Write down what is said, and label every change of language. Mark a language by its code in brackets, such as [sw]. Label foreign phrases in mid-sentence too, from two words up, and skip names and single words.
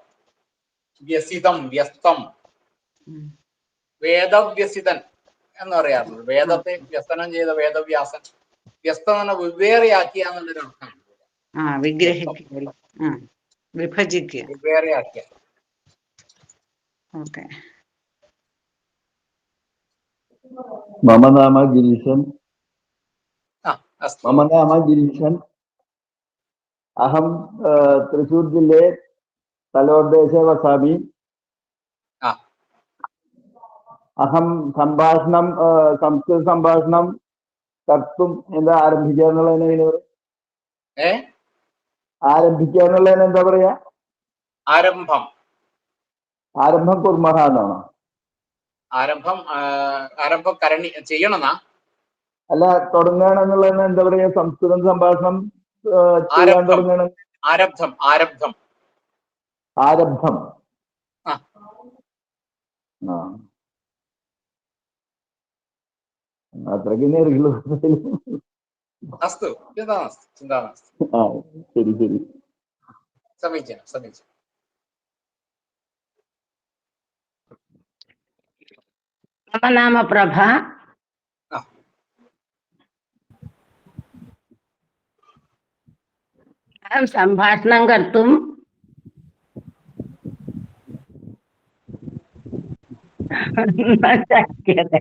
[ml] വ്യസിതം, വ്യസ്തം, വേദവ്യസിതൻ എന്ന് പറയാറുണ്ട്. വേദത്തെ വ്യസനം ചെയ്ത വേദവ്യാസൻ. വ്യസ്തം എന്ന് പറഞ്ഞാൽ വെവ്വേറെയാക്കിയ എന്നുള്ളൊരു അർത്ഥമാണ്. വിഗ്രഹിക്കുക, വിഭജിക്കുക, വെവ്വേറെയാക്കിയ. ഓക്കെ. [sa] मम नाम गिरीशन्. मम नाम गिरीशन्. अहं त्रिशूर् जिल्ले तलोर्देशे वसामि. अहं सम्भाषणं संस्कृतसम्भाषणं कर्तुम् [ml] എന്താ ആരംഭിക്കുക എന്നുള്ളതിനെ ആരംഭിക്കുക എന്നുള്ളതിന് എന്താ പറയാ? ആരംഭം. [sa] आरम्भं कुर्मः എന്നാണോ? [ml] ആരംഭം കരണി ചെയ്യണമെന്നാ? അല്ല, തുടങ്ങുകയാണെന്നുള്ളതിന് എന്താ പറയാ? സംസ്കൃതം സംഭാഷണം ചെയ്യാൻ തുടങ്ങണം. [sa] आरब्धम्. आरब्धम्. [ml] ആരബ്ധം. അത്രയ്ക്ക് നേരിട്ടുള്ളൂ. [sa] अस्तु, चिन्ता नास्ति. [ml] ശരി ശരി. [sa] समीचीनं समीचीनम्. मम नाम प्रभा. अहं सम्भाषणं कर्तुं न शक्यते.